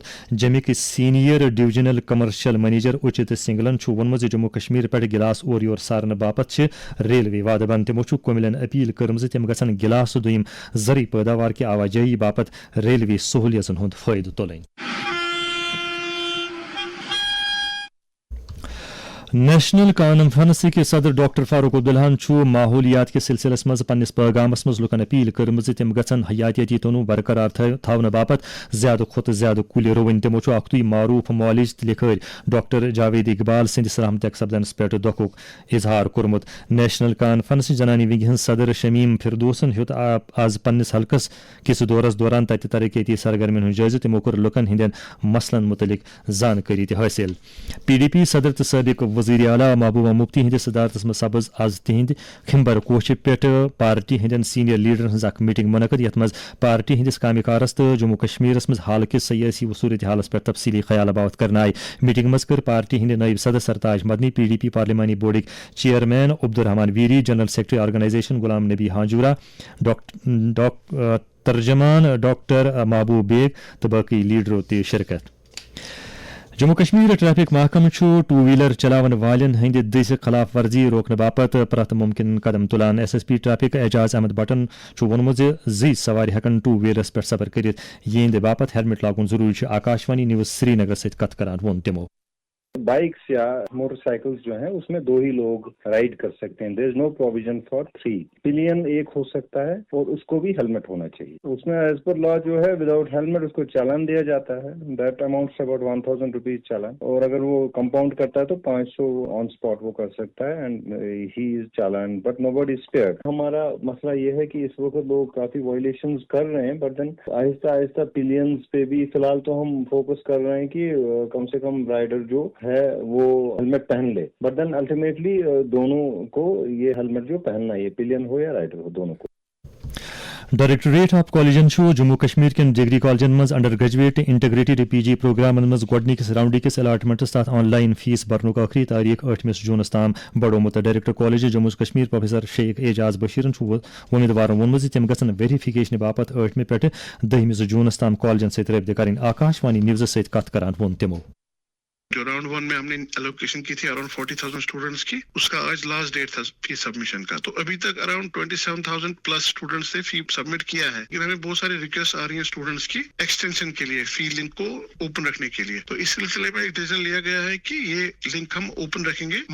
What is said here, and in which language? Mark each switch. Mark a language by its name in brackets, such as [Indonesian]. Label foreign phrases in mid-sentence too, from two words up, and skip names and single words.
[Kashmiri] جمک سینئر ڈویژنل کمرشل منیجر اچت سنگلن وونمت جموں کشمیر پہ گلاس اور یور سارن باپت ریلوے وعدہ بند. تمو کوملن اپیل کرم تم گھن گلاس دویم زرعی پیداوار کی آواجائی باپت ریلوے سہولیتن ہند فائدہ تلن. نیشنل کانفرنس کے صدر ڈاکٹر فاروق عبداللہ ماحولیات کے سلسلس مز پنس پیغامس مز لکن اپیل کرم تم گھن حیاتیاتی تنوع برقرار تھونہ باپت زیادہ کھت زیادہ کل رون. تمو اختوی معروف معالج لکھر ڈاکٹر جاوید اقبال سندس رحمتک سپدنس پہ دکھ اظہار کورمت. نیشنل کانفرنس جنانی ونگ ہند صدر شمیم فردوسن ہیوت آز پنس حلقس کس دورس دوران تت ترقیتی سرگرمین ہند جائزہ. تمو کور لکن ہندین مسلن متعلق زانکاری تہ حاصل. پی ڈی پی صدر تو سابق وزیر اعلیٰ محبوبہ مفتی ہندس صدارتس مز سپز آز تہند کھمبر کوچ پہ پارٹی ہندین سینئر لیڈرن ہز اخ میٹنگ منعقد. یت مز پارٹی ہندس کامہ کارس تو جموں کشمیرس مز حال کس سیاسی و صورت حالس پہ تفصیلی خیال بات کرنا آئی. میٹنگ مز کر پارٹی ہند نائب صدر سرتاج مدنی, پی ڈی پی پارلیمانی بورڈک چیئرمین عبدالرحمان ویری, [English] General Secretary Organisation [Kashmiri] غلام نبی ہانجورہ, ترجمان ڈاکٹر محبوب بیگ تو باقی لیڈروں تہ شرکت. جموں کشمیر ٹریفک محکمہ [English] two wheeler [Kashmiri] چلاون والن ہند دس خلاف ورزی روکنے باپت پرت ممکن قدم تلان. ایس ایس پی ٹریفک اعجاز احمد بٹن وونمت زی سوار ہیکن [English] two wheelers [Kashmiri] پہ سفر کرت یہند باپت ہیلمٹ لاگن ضروری. آکاشوانی نیوز سری نگر ست کت کران وون تمو. [Urdu] بائکس یا موٹر سائیکلز جو ہیں اس میں 2 ہی لوگ رائڈ کر سکتے ہیں. [English] there is no provision for 3. [Urdu] پلین ایک ہو سکتا ہے اور اس کو بھی ہیلمٹ ہونا چاہیے. اس میں [English] as per law [Urdu] جو ہے [English] without helmet [Urdu] اس کو چالان دیا جاتا ہے. [English] that amounts about 1000 rupees challan. [Urdu] اور اگر وہ کمپاؤنڈ کرتا ہے تو 500 [English] on spot [Urdu] وہ کر سکتا ہے [English] and he is challan but nobody spared. [Urdu] ہمارا مسئلہ یہ ہے کہ اس وقت لوگ کافی وائلیشنز کر رہے ہیں [English] but then [Urdu] آہستہ آہستہ پلینز پہ بھی فی الحال تو ہم فوکس کر رہے ہیں کہ کم سے کم رائڈر جو ہے وہ ہیلمٹ پہن لے. [English] but then ultimately [Urdu] دونوں کو یہ ہیلمٹ جو پہننا ہے, پلین ہو یا رائڈر ہو, دونوں کو. [Kashmiri] ڈائریکٹوریٹ آف کالجن جموں کشمیر کن ڈگری کالجن مز [English] under graduate integrated PG [Kashmiri] پروگرامن مز گۄڈنِکِس راؤنڈ کس الاٹمنٹس تحت [English] online fee [Kashmiri] برنک آخری تاریخ 8 جونس تام بڑومت. ڈائریکٹر کالج جموں کشمیر پروفیسر شیخ اعجاز بشیرن ومیدوارن وونمت تم گژھن ویریفکیشن باپت 8 پہ 10 جونس تام کالجن ست رابطہ کریں. آکاشوانی نیوز ست کت کران وون تمو. [Urdu] جو راؤنڈ 1 میں ہم نے الوکیشن کی تھی [English] around 40,000 students [Urdu] کی, اس کا آج [English] last date [Urdu] تھا [English] fee submission [Urdu] کا. تو ابھی تک [English] around 27,000 plus students [Urdu] نے [English] fee submit [Urdu] کیا ہے. لیکن ہمیں بہت سارے ریکویسٹ آ رہی ہیں اسٹوڈنٹس کی ایکسٹینشن کے لیے, [English] fee link [Urdu] کو اوپن رکھنے کے لیے. تو اس سلسلے میں ایک ڈیسیژن لیا گیا ہے کہ یہ لنک ہم اوپن رکھیں گے.